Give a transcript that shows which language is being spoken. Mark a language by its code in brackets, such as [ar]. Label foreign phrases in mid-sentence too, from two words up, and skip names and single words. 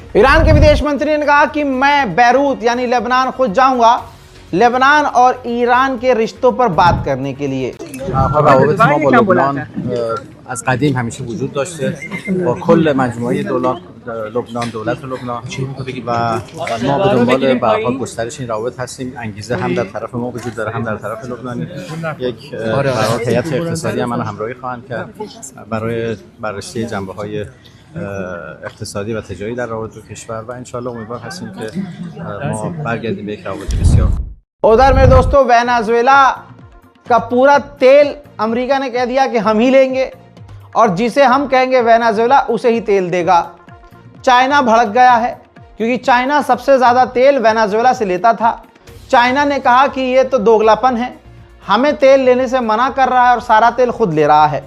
[hi] ईरान के विदेश मंत्री ने कहा कि मैं बैरूत यानी लेबनान खुद जाऊंगा लेबनान और ईरान के रिश्तों पर बात करने के लिए। [fa] روابط ما با لبنان از قدیم همیشه وجود داشته با کل مجموعه لبنان دولت لبنان و ما به دنبال به هر حال گسترش این روابط هستیم. انگیزه هم در طرف ما وجود داره هم در طرف لبنانی. یک هیئت اقتصادی هم منو همراهی خواهند کرد برای بررسی جنبه‌های اقتصادی و تجاری در روابط دو کشور و انشالله امیدوار هستیم که ما برگردیم به یک روابط بسیار. [hi] उधर मेरे दोस्तों वेनेजुएला का पूरा तेल अमेरिका ने कह दिया कि हम ही लेंगे और जिसे हम कहेंगे वेनेजुएला उसे ही तेल देगा। चाइना भड़क गया है क्योंकि चाइना सबसे ज़्यादा तेल वेनेजुएला से लेता था। चाइना ने कहा कि ये तो दोगलापन है, हमें तेल लेने से मना कर रहा है और सारा तेल खुद ले रहा है।